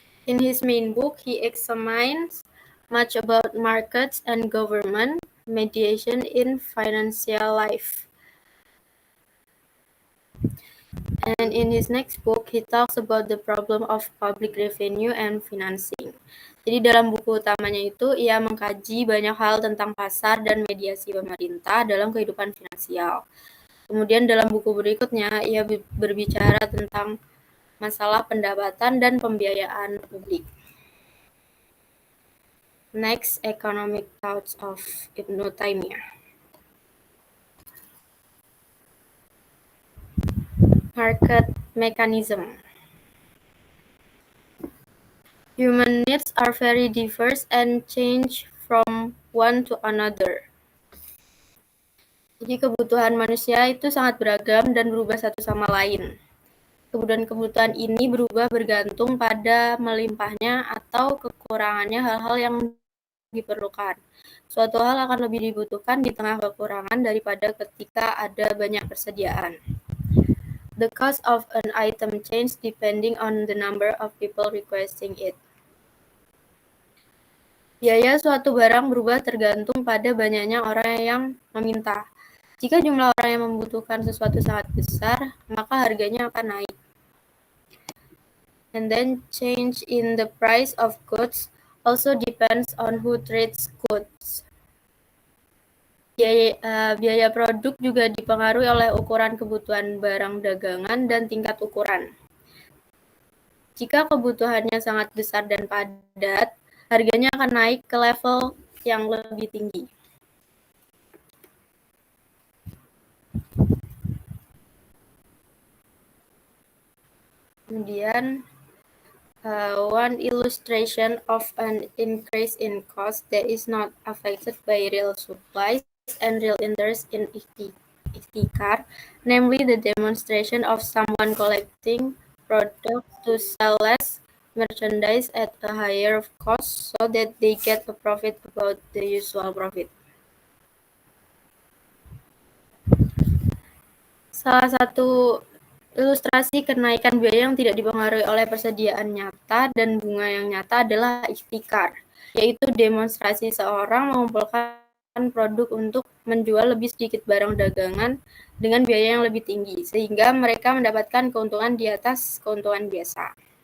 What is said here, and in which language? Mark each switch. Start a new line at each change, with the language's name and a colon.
English: In his main book, he examines much about markets and government mediation in financial life. And in his next book, he talks about the problem of public revenue and financing.
Indonesian: Jadi dalam buku utamanya itu, ia mengkaji banyak hal tentang pasar dan mediasi pemerintah dalam kehidupan finansial. Kemudian dalam buku berikutnya, ia berbicara tentang masalah pendapatan dan pembiayaan publik.
English: Next, economic thoughts of Ibn Taymiyah. Market mechanism. Human needs are very diverse and change from one to another.
Indonesian: Jadi kebutuhan manusia itu sangat beragam dan berubah satu sama lain. Kebutuhan ini berubah bergantung pada melimpahnya atau kekurangannya hal-hal yang diperlukan. Suatu hal akan lebih dibutuhkan di tengah kekurangan daripada ketika ada banyak persediaan.
English: The cost of an item changes depending on the number of people requesting it.
Indonesian: Biaya suatu barang berubah tergantung pada banyaknya orang yang meminta. Jika jumlah orang yang membutuhkan sesuatu sangat besar, maka harganya akan naik.
English: And then change in the price of goods also depends on who trades goods.
Indonesian: Biaya produk juga dipengaruhi oleh ukuran kebutuhan barang dagangan dan tingkat ukuran. Jika kebutuhannya sangat besar dan padat, harganya akan naik ke level yang lebih tinggi. Kemudian
English: One illustration of an increase in cost that is not affected by real supplies and real interest in ihtikar, namely the demonstration of someone collecting products to sell less merchandise at a higher cost so that they get a profit about the usual profit.
Indonesian: Salah satu ilustrasi kenaikan biaya yang tidak dipengaruhi oleh persediaan nyata dan bunga yang nyata adalah ihtikar, yaitu demonstrasi seorang mengumpulkan produk untuk menjual lebih sedikit barang dagangan dengan biaya yang lebih tinggi, sehingga mereka mendapatkan keuntungan di atas keuntungan biasa.